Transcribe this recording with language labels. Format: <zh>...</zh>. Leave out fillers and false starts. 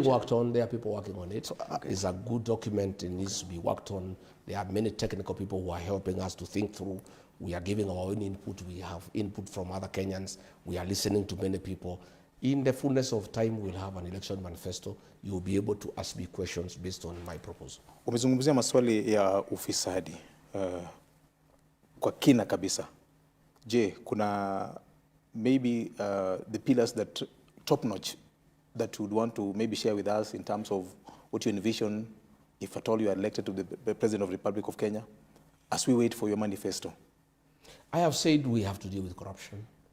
<en>being worked on. There are people working on it. Okay. It's a good document. It needs to be worked on. There are many technical people who are helping us to think through. We are giving our own input. We have input from other Kenyans. We are listening to many people. In the fullness of time, we'll have an election manifesto. You'll be able to ask me questions based on my proposal.</en> <sw>Umezungumzia maswali ya ufisadi kwa kina kabisa. Je, kuna</sw> <en>maybe the pillars that top notch that you would want to maybe share with us in terms of what you envision if at all you are elected to the President of the Republic of Kenya as we wait for your manifesto? I have said we have to deal with corruption.</en>